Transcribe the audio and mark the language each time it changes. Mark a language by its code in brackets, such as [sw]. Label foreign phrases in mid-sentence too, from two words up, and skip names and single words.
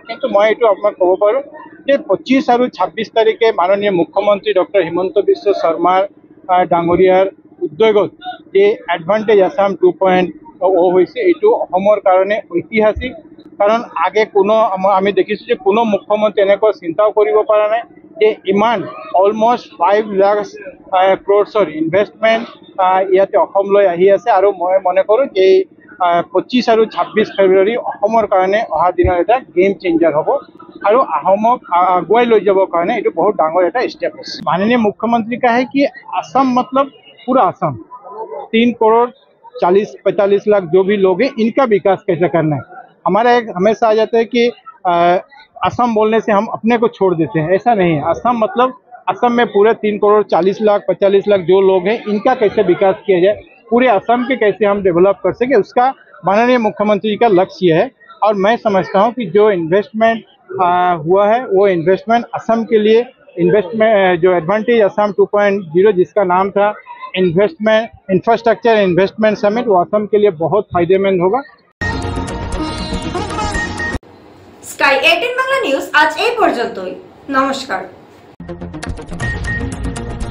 [as] কিন্তু মই এইটো আপোনাক ক'ব পাৰোঁ যে 25 আৰু 26 তাৰিখে মাননীয় মুখ্যমন্ত্ৰী ডক্টৰ হিমন্ত বিশ্ব শৰ্মাৰ ডাঙৰীয়াৰ উদ্যোগত যে এডভান্টেজ আসাম 2.0 হৈছে এইটো অসমৰ কাৰণে ঐতিহাসিক, কাৰণ আগে আমি দেখিছোঁ যে কোনো মুখ্যমন্ত্ৰী এনেকুৱা চিন্তাও কৰিব পৰা নাই যে ইমান অলমষ্ট 5 লাখ [en] crores investment [as] ইয়াতে অসমলৈ আহি আছে, আৰু মই মনে কৰোঁ যে 25 আৰু 26 ফেব্ৰুৱাৰী অসমৰ কাৰণে অহা দিনৰ এটা [en] game changer [as] হ'ব, আৰু অসমক আগুৱাই লৈ যাবৰ কাৰণে এইটো বহুত ডাঙৰ এটা ষ্টেপ আছে। [hi] माननीय मुख्यमंत्री का है कि असम मतलब पूरा असम 3 करोड़ 40-45 लाख जो भी लोग हैं इनका विकास कैसे करना है। हमारा एक हमेशा आ जाता है कि असम बोलने से हम अपने को छोड़ देते हैं, ऐसा नहीं है। असम मतलब असम में पूरे 3 करोड़ 40 लाख 45 लाख जो लोग हैं इनका कैसे विकास किया जाए, पूरे असम के कैसे हम डेवलप कर सके, उसका माननीय मुख्यमंत्री का लक्ष्य है। और मैं समझता हूँ कि जो इन्वेस्टमेंट हुआ है वो इन्वेस्टमेंट असम के लिए इन्वेस्टमेंट जो एडवांटेज असम 2.0 जिसका नाम था [en] investment infrastructure investment summit, [hi] वो असम के लिए बहुत फायदेमंद होगा। [bn] স্কাই 18 বাংলা নিউজ আজ এই পর্যন্তই। নমস্কার।